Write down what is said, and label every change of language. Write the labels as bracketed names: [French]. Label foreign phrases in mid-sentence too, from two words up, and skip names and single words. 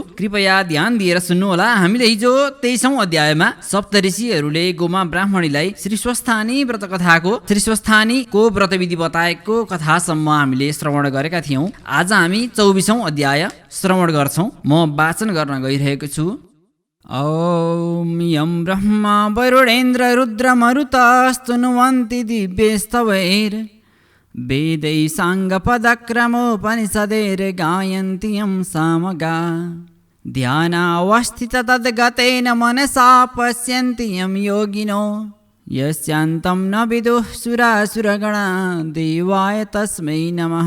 [Nepali] कृपया ध्यान दिएर सुन्नुहोला। हामीले हिजो 23औं अध्यायमा सप्तऋषिहरूले गोमा ब्राह्मणीलाई श्री स्वस्थानी व्रतकथाको व्रतविधि बताएको कथासम्म हामीले श्रवण गरेका थियौं। आज हामी 24औं अध्याय श्रवण गर्छौं। म वाचन गर्न गइरहेको छु। [Sanskrit] ॐ यं ब्रह्मा वरुणेन्द्र रुद्रमरुतस्तुनुवन्ति दिव्यैस्तवैर् वेदैः साङ्गपदक्रमोपनिषदैर्गायन्ति यं सामगा ध्यानावस्थित तद्गतेन मनसा पश्यन्ति यं योगिनो यस्यान्तं न विदुः सुरासुरगणा देवाय तस्मै नमः।